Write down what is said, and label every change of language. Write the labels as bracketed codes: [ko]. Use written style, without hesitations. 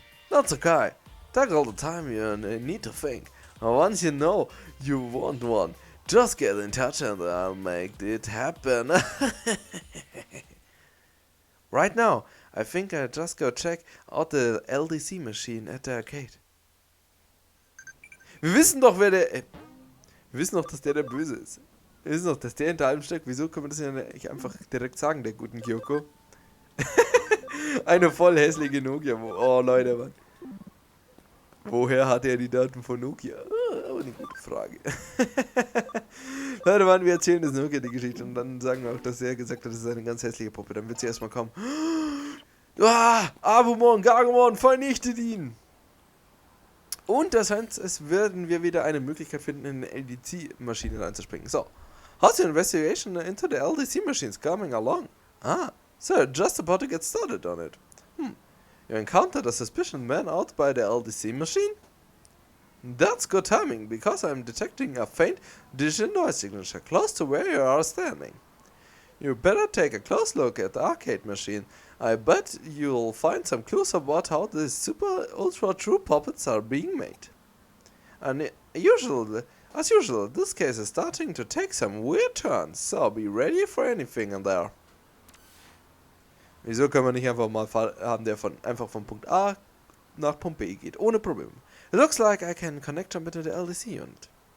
[en] That's okay. Take all the time you need to think. Once you know you want one, just get in touch and I'll make it happen. Right now, I think I'll just go check out the LDC machine at the arcade. [de] Wir wissen doch, wir wissen doch, dass der Böse ist. Wir wissen doch, dass der hinter allem steckt. Wieso können wir das ja nicht einfach direkt sagen, der guten Kyoko? Eine voll hässliche Nokia. Oh, Leute, Mann. Woher hat er die Daten von Nokia? Aber eine gute Frage. Leute, Mann, wir erzählen das Nokia die Geschichte und dann sagen wir auch, dass er gesagt hat, das ist eine ganz hässliche Puppe. Dann wird sie erstmal kommen. Abumon, Gargomon, vernichtet ihn! Und das heißt, es werden wir wieder eine Möglichkeit finden, in eine LDC-Maschine reinzuspringen. So. [en] How's your investigation into the LDC machines coming along? So just about to get started on it. You encountered a suspicious man out by the LDC machine? That's good timing, because I'm detecting a faint digital noise signature close to where you are standing. You better take a close look at the arcade machine. I bet you'll find some clues about how these super ultra true puppets are being made. And as usual, this case is starting to take some weird turns, so be ready for anything in there. [de] Wieso können wir nicht einfach mal haben, der einfach von Punkt A nach Punkt B geht, ohne Probleme. [en] It looks like I can connect him to the LDC unit.